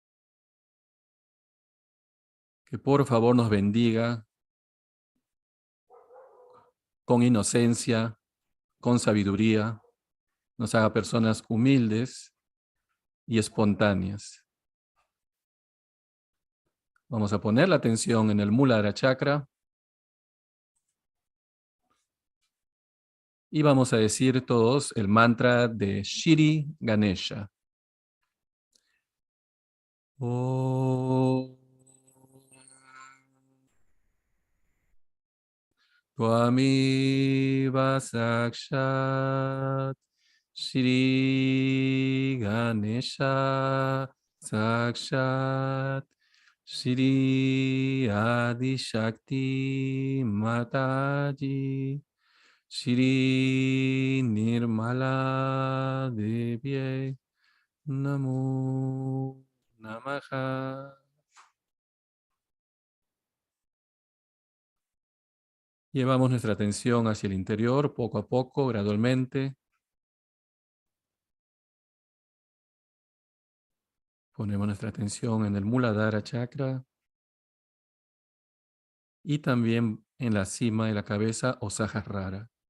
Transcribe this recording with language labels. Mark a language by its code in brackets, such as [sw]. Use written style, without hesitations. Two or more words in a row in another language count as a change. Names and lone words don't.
[es] que por favor nos bendiga con inocencia, con sabiduría, nos haga personas humildes y espontáneas. Vamos a poner la atención en el Muladhara Chakra y vamos a decir todos el mantra de Shri Ganesha. [sa] Om Tvamiva Sakshat Shri Ganesha Sakshat Shri Adi Shakti Mataji Shri Nirmala Devye Namo Namaha. [es] Llevamos nuestra atención hacia el interior, poco a poco, gradualmente. Ponemos nuestra atención en el Muladhara Chakra y también en la cima de la cabeza o Sahasrara.